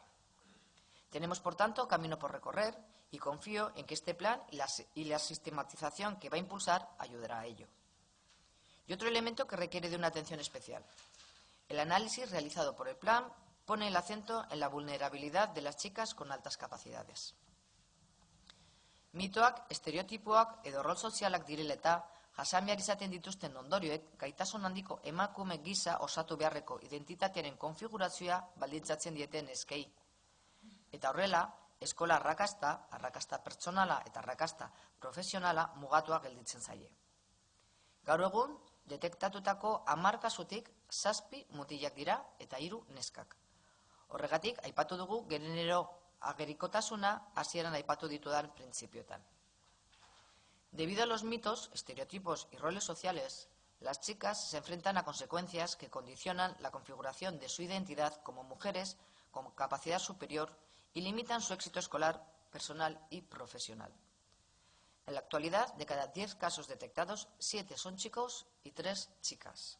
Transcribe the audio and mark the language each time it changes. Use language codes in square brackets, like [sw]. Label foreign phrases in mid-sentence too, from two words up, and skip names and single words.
[es] Tenemos, por tanto, camino por recorrer y confío en que este plan y la sistematización que va a impulsar ayudará a ello. Y otro elemento que requiere de una atención especial. El análisis realizado por el plan pone el acento en la vulnerabilidad de las chicas con altas capacidades. [eu] Mitoak, estereotipoak edo rol sozialak direla eta jasan behar izaten dituzten ondorioek gaitasun handiko emakume gisa osatu beharreko identitatearen konfigurazioa baldintzatzen dieten eskei. Eta horrela, eskola arrakasta pertsonala eta arrakasta profesionala mugatua gelditzen zaie. Gaur egun, detektatutako 10 kasutik 7 mutilak dira eta 3 neskak. Horregatik, aipatu dugu genero agerikotasuna hasieran aipatu ditudan printzipioetan. [es] Debido a los mitos, estereotipos y roles sociales, las chicas se enfrentan a consecuencias que condicionan la configuración de su identidad como mujeres con capacidad superior y limitan su éxito escolar, personal y profesional. En la actualidad, de cada 10 casos detectados, 7 son chicos y 3 chicas.